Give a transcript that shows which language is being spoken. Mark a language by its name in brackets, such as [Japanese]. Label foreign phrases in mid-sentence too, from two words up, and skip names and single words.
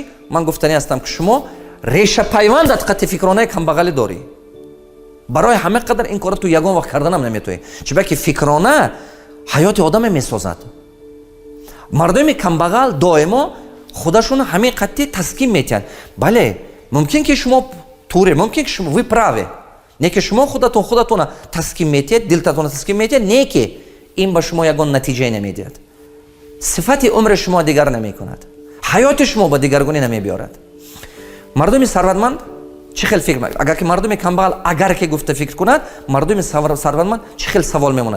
[Tajik] ман гуфтанӣ ҳастам ки шумо решапайвандат қати фикронаи камбағалӣ дорӣ. барои ҳама қадар ин кора ту ягон вақт карданам наметавонӣ, чунки фикрона ҳаёти одаме месозад. мардуми камбағал доимо худашон ҳамин қати таскин метиҳанд. бале, мумкин ки шумо туре, мумкин ки шумо [Russian] вы праве, [Tajik] не ки шумо худатон таскин метиҳед, дилтатон таскин метиҳед, не ки ин ба шумо ягон натиҷае намедиҳад. сифати умри шумо дигар намекунад, ҳаёти шумо ба дигаргунӣ намебиёрад. мардуми сарватманд чӣ хел фикр мекунад? агар ки мардуми камбағал агар ки гуфта фикр кунад, мардуми сарватманд чӣ хел савол мемонад?